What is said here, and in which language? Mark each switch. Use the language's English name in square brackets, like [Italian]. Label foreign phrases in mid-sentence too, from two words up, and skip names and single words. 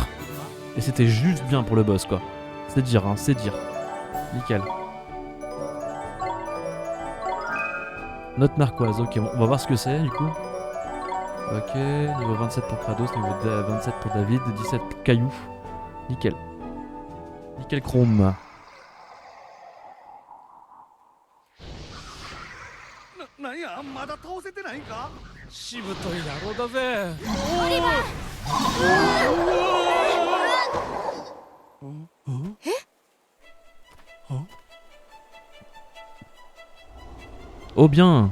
[French] Et c'était juste bien pour le boss, quoi. C'est dire, hein, c'est dire. Nickel. Note narquoise, ok, on va voir ce que c'est du coup. Ok, niveau 27 pour Kratos, niveau 27 pour David, 17 pour Caillou. Nickel. Nickel chrome. [Japanese] なんやまだ倒せてないんかしぶとい野郎だぜ。 [French] Oh bien.